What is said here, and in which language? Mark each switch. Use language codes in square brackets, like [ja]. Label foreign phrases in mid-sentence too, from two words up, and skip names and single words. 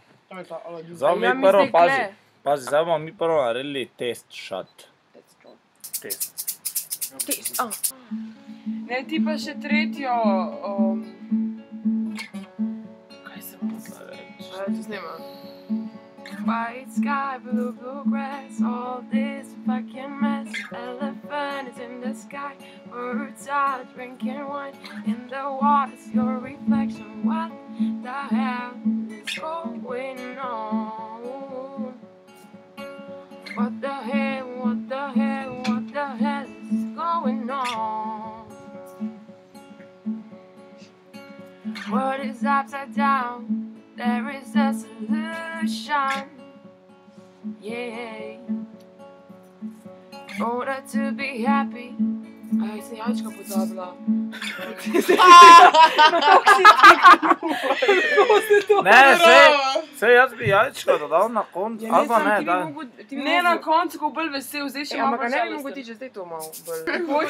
[sl] Zdaj mi prvo, pazi, zdaj bomo mi prvo naredili [en] test shot. [sl] Test. Ne, ti pa še tretjo... Kaj se bo zdaj reči? To snema. [en] White sky, blue, blue grass, all this fucking mess. Elephant is in the sky, birds are drinking wine. In the water's your reflection, what the hell is going on? What the hell, what the hell, what the hell is going on? World is upside down, there is a solution. Yeah, in order to be happy. [sl] Aj, se jajčka pozabila. Ne, sej jaz bi jajčka dodal na koncu, ali pa ne, daj. Ne, na koncu, ko bolj vesel, zdaj še malo Ampak ne bi mogo ti, če zdaj to malo bolj.